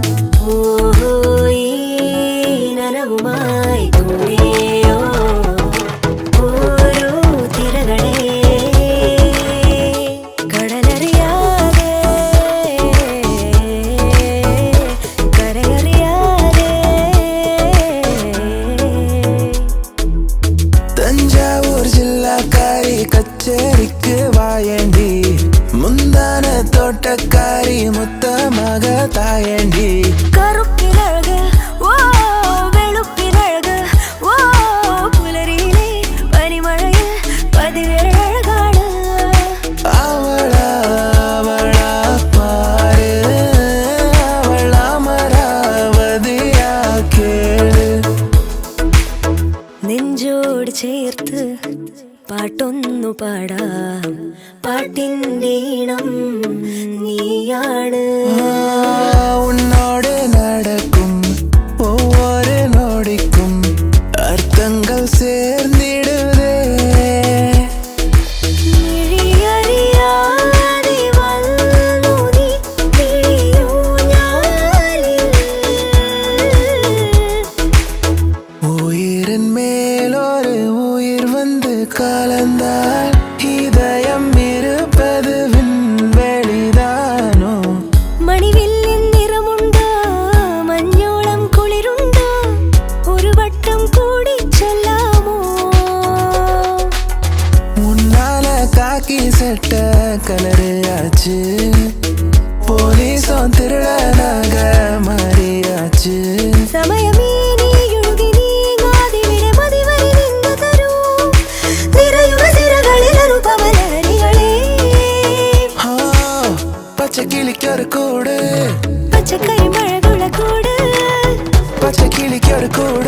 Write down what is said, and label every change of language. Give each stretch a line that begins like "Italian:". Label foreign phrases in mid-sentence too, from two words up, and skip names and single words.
Malayalam: ഓഹോ ഈ നനവുമായി കൂടെയോ ഓരോ തിരകളെ കടലറിയാതെ കരയറിയാതെ
Tamil: தஞ்சாவூர் ஜில்லாக்காரி கச்சேரிக்கு வாயண்டி முந்தான தோட்டக்காரி முத்தமாக தாயண்டி
Malayalam: കറുപ്പിനഴക് ഓ വെളുപ്പിനഴക് ഓ പുലരിയിലെ പനിമഴയിൽ പതിവേഴഴകാണ്
Tamil: அவளா அவளா பாரு அவள் அமராவதியா கேளு
Malayalam: നെഞ്ചോട് ചേർത്ത് പാട്ടൊന്നു പാടാം പാട്ടിൻ്റെ ഈണം നീയാണ്
Tamil: உன்னோடு நடக்கும் ஒவ்வொரு நொடிக்கும் அர்த்தங்கள் சேர்ந்திடுதே
Malayalam: മിഴിയറിയാതെ വന്നു നീ മിഴിയൂഞ്ഞാലിൽ.
Tamil: உயிரின் மேலொரு உயிர் கலந்தால் இதயம் இருப்பது விண்வெளிதானோ
Malayalam: മണിവില്ലിൻ നിറമുണ്ടോ മഞ്ചോളം കുളിരുണ്ടോ ഒരു വട്ടം കൂടി ചൊല്ലാമോ
Tamil: முன்னால காக்கி சட்ட கலரு ஆச்சு போலீஸும் திருடனாக மாறியாச்சு
Malayalam: സമയമേ നീ ഒഴുകി നീങ്ങാതെ വിട മതിവരി നിന്നു തരൂ നിറയുക സിരകളിലൊരു പവനരികളെ പച്ച കിളിക്കൊരു കൂട് പച്ചക്കരിമ്പഴകുള കൂട് പച്ച കിളിക്കൊരു കൂട്